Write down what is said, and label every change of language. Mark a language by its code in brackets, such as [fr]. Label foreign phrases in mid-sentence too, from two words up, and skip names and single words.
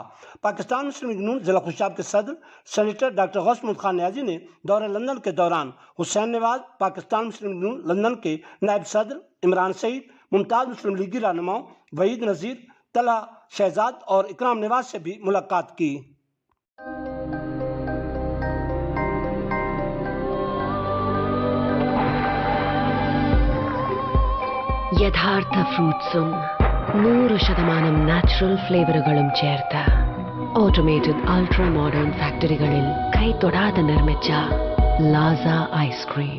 [ur] پاکستان مسلم لیگ نون ضلع خوشاب کے صدر سینئٹر ڈاکٹر محمد نیازی نے دورہ لندن کے دوران حسین نواز، پاکستان مسلم لیگ نون لندن کے نائب صدر عمران سعید، ممتاز مسلم لیگی رہنماؤں وحید نذیر، طلحہ شہزاد اور اکرام نواز سے بھی ملاقات کی۔ [ml] യഥാർത്ഥ ഫ്രൂട്ട്സും 100% നാച്ചുറൽ ഫ്ലേവറുകളും ചേർത്ത് [en] automated ultra modern [ml] ഫാക്ടറികളിൽ കൈതൊടാതെ നിർമ്മിച്ച ലാസ ഐസ്ക്രീം.